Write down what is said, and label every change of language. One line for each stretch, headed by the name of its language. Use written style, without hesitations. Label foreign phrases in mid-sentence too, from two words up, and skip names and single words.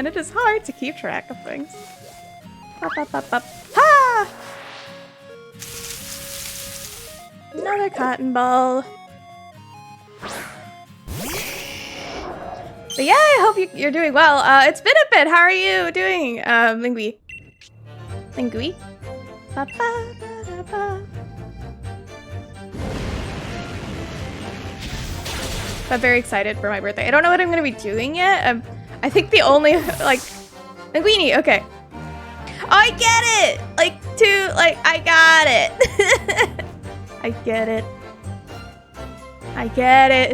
English: It is hard to keep track of things. Up, up, up, up. Ha! Another cotton ball. But yeah, I hope you're doing well. It's been a bit. How are you doing, Lingui? Lingui? Ba, ba, ba, ba, ba. I'm very excited for my birthday. I don't know what I'm gonna be doing yet. I think the only, like, Linguini, okay. Oh, I get it! I got it. I get it. I get it.